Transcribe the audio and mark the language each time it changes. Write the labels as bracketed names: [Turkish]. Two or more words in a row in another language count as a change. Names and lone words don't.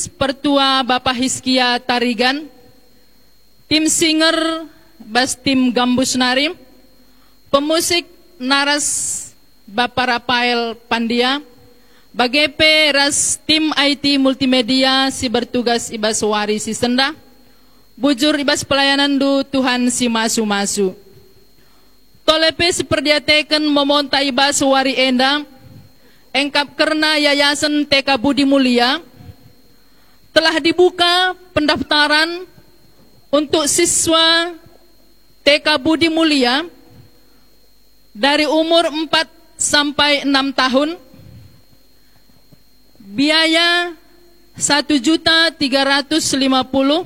[Batak Karo] pertua Bapak Hiskia Tarigan, tim singer bas tim Gambus Narim, pemusik naras Bapak Rafael Pandia, bagepe ras tim IT multimedia si bertugas ibas wari si senda, bujur ibas pelayanan du Tuhan si masu-masu. Tolepe seperdiatekan memonta ibas wari enda, engkap kerna [Indonesian] Yayasan TK Budi Mulia, telah dibuka pendaftaran untuk siswa TK Budi Mulia dari umur 4 sampai 6 tahun, biaya 1.350.000.